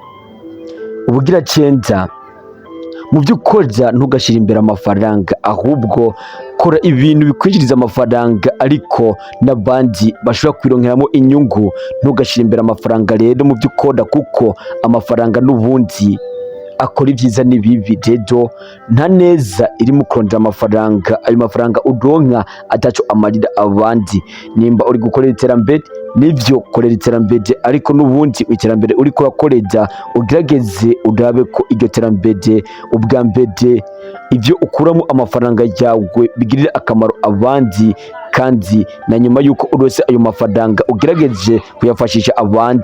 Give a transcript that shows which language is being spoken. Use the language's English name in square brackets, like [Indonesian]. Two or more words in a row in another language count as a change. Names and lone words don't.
[Rundi] Ubugira cyenda, mu byo ukora ntugashyire imbere amafaranga, ahubwo kora ibintu bikwinjiriza amafaranga ariko n'abandi bashobora kwironkeramo inyungu. Ntugashyire imbere amafaranga rero mu byo ukora, kuko amafaranga n'ubundi akora ibyiza n'ibibi. Rero nta neza iri mu kurondera amafaranga, ayo mafaranga uronka ataco amarira abandi. Nimba uri gukorera iterambere, nivyo korera iterambere, ariko n'ubundi iterambere uri kurakorera ugerageze urabe ko iryo terambere ubwa mbere ivyo ukuramo amafaranga yawe bigirira akamaro abandi, kandi na nyuma yuko urose ayo mafaranga ugerageje kuyafashisha abandi.